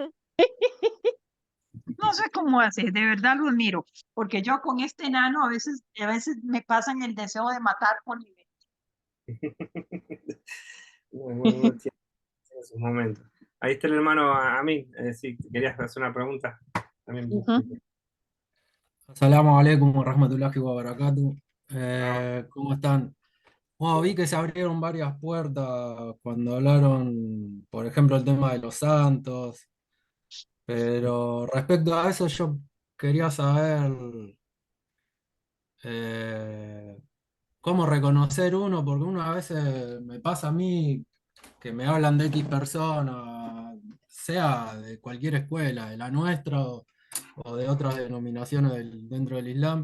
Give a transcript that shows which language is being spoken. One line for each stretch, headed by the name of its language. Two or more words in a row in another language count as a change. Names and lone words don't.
Spanish: No sé cómo hace, de verdad lo admiro, porque yo con este enano a veces me pasan el deseo de matar por mi mente. uno tiene sus momentos. Ahí está el hermano a mí, si querías hacer una pregunta, también. Ujú.
Arabic: السلام عليكم ورحمة الله وبركاته. Ah,
Spanish: ¿Cómo están? Bueno, vi que se abrieron varias puertas cuando hablaron, por ejemplo, el tema de los santos, pero respecto a eso yo quería saber eh, cómo reconocer uno, porque uno a veces me pasa a mí que me hablan de X persona, sea de cualquier escuela, de la nuestra o de otras denominaciones dentro del Islam.